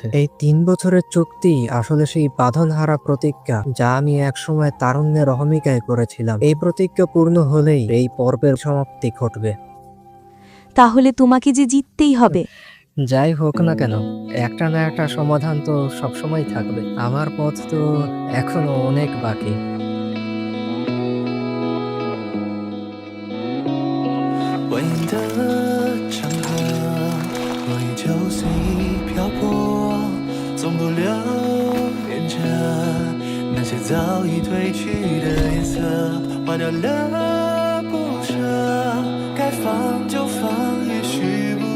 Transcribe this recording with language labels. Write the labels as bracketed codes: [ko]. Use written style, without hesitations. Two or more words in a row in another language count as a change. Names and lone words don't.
[bn] এই 3 বছরের চুক্তি আসলে সেই বাঁধনহারা প্রতিজ্ঞা যা আমি একসময় তারুণ্যের অহমিকায় করেছিলাম। এই প্রতিজ্ঞা পূর্ণ হলেই এই পর্বের সমাপ্তি ঘটবে। তাহলে তোমাকে যে জিততেই হবে। যাই হোক না কেন, একটা না একটা সমাধান তো সবসময় থাকবে। আমার পথ তো এখনো অনেক বাকি। [zh] 蜿蜒的长河，若依旧随意漂泊，总不留恋着那些早已褪去的颜色，花掉了不舍，该放就放，也许不必